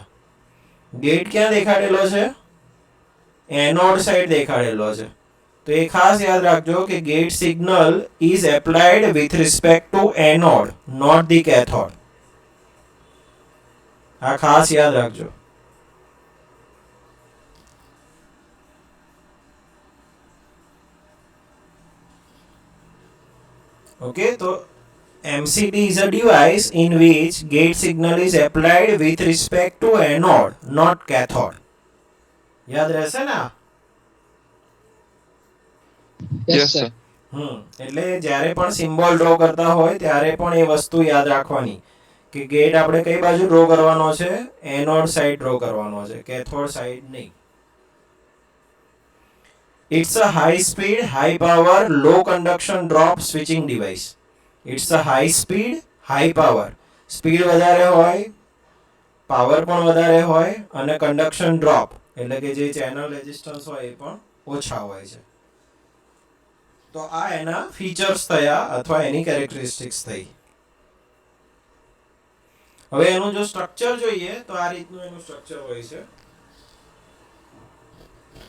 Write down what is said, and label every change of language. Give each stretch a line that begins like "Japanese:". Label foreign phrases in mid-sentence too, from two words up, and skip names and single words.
Gujarati: ગેટ ક્યાં દેખાડેલો છે?
English: anode side
Gujarati: દેખાડેલો છે. તો એ ખાસ યાદ રાખજો કે
English: gate signal is applied with respect to anode, not the cathode.
Gujarati: આ ખાસ યાદ રાખજો.
English: Okay, so MCT is a device in which gate signal is applied with respect to anode, not cathode.
Gujarati: યાદ રહેશે ને?
English: Yes, sir.
Gujarati: એટલે જ્યારે પણ
English: symbol draw
Gujarati: કરતા હોય ત્યારે પણ એ વસ્તુ યાદ રાખવાની કે ગેટ આપણે કઈ બાજુ ડ્રો કરવાનો છે?
English: anode side
Gujarati: ડ્રો કરવાનો છે,
English: cathode side
Gujarati: નહીં.
English: It's a high speed, high power, low conduction drop switching device. It's a high speed, high power.
Gujarati: સ્પીડ વધારે હોય, પાવર પણ વધારે હોય અને
English: conduction drop
Gujarati: એટલે કે જે
English: channel resistance
Gujarati: હોય એ પણ ઓછા હોય છે. તો આ એના ફીચર્સ થયા અથવા એની કેરેક્ટરિસ્ટિક્સ થઈ. હવે એનું જો સ્ટ્રક્ચર જોઈએ તો આ રીતનું એનું સ્ટ્રક્ચર હોય છે.